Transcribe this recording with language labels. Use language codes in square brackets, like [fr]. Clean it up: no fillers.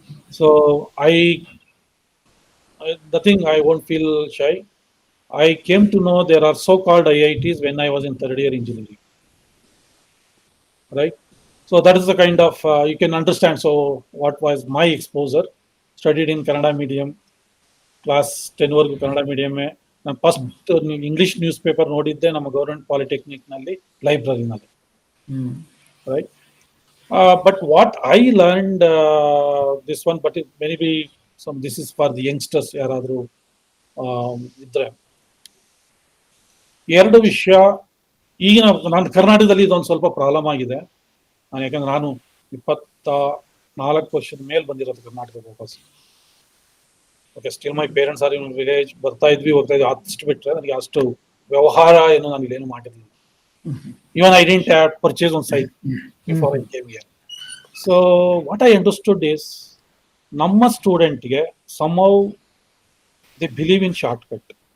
[en] So the thing, I won't feel shy. I came to know there are so-called IITs when I was in third year engineering, right? So that is the kind of, you can understand. So what was my exposure? Studied in Kannada medium, [kn] class 10 ವರೆಗೂ ಕನ್ನಡ ಮೀಡಿಯಮ್ಮೇ. ನಾನು first English news paper ನೋಡಿದ್ದೆ ನಮ್ಮ government ಪಾಲಿಟೆಕ್ನಿಕ್ನಲ್ಲಿ, ಲೈಬ್ರರಿನಲ್ಲಿ, right. [en] But what I learned, this one, but maybe this is for the youngsters [kn] ಯಾರಾದರೂ ಇದ್ರೆ, ಎರಡು ವಿಷಯ. ಈಗಿನ ನಾನು ಕರ್ನಾಟಕದಲ್ಲಿ ಇದೊಂದು ಸ್ವಲ್ಪ ಪ್ರಾಬ್ಲಮ್ ಆಗಿದೆ. ಯಾಕಂದ್ರೆ ನಾನು 24 ವರ್ಷದ ಮೇಲೆ ಬಂದಿರೋದು ಕರ್ನಾಟಕದ ವಾಪಸ್. [en] Okay, still my parents are in village. [kn] ಬರ್ತಾ ಇದ್ವಿ, ಹೋಗ್ತಾ ಇದ್ವಿ, ಅಷ್ಟು ಬಿಟ್ರೆ ನನಗೆ ಅಷ್ಟು ವ್ಯವಹಾರ ಏನು ನಾನು ಇಲ್ಲೇನು ಮಾಡಿರಲಿಲ್ಲ. [en] Even I didn't purchase on site before I came here. So what I understood is, [kn] ನಮ್ಮ ಸ್ಟೂಡೆಂಟ್ಗೆ [en] somehow they believe in shortcut.